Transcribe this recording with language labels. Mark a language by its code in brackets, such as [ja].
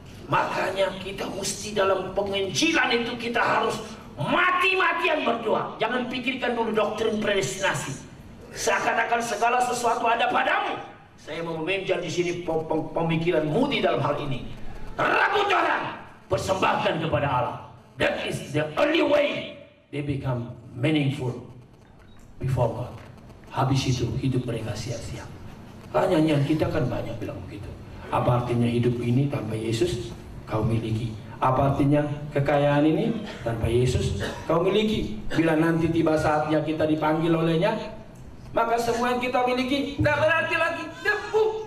[id] Makanya kita mesti dalam penginjilan itu kita harus mati-matian berdoa. Jangan pikirkan dulu doktrin predestinasi. Seakan-akan segala sesuatu ada padamu. Saya mau meminjam di sini pemikiran Moody dalam hal ini. Rebut orang, persembahkan kepada Allah. [en] That is the only way they become meaningful before God. [id] Habis itu hidup mereka sia-sia. Hanya kita kan banyak bilang begitu. Apa artinya hidup ini tanpa Yesus kau miliki? Apa artinya kekayaan ini tanpa Yesus kau miliki? Bila nanti tiba saatnya kita dipanggil olehnya, maka semua yang kita miliki tidak berarti lagi, debu.